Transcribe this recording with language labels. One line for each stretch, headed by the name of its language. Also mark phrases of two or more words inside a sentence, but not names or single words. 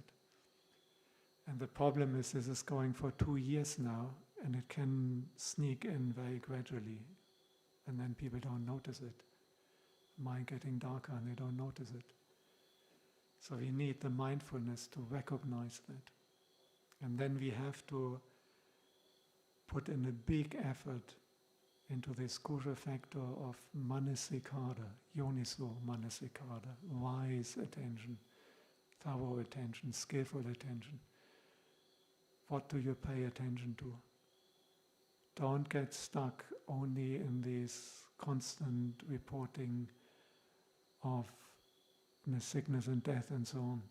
English: And the problem is this is going for 2 years now, and it can sneak in very gradually, and then people don't notice it. Mind getting darker and they don't notice it. So we need the mindfulness to recognize that. And then we have to put in a big effort into this crucial factor of manasikara,
Pali: yoniso manasikara,
English: wise attention, thorough attention, skillful attention. What do you pay attention to? Don't get stuck only in this constant reporting of sickness and death and so on.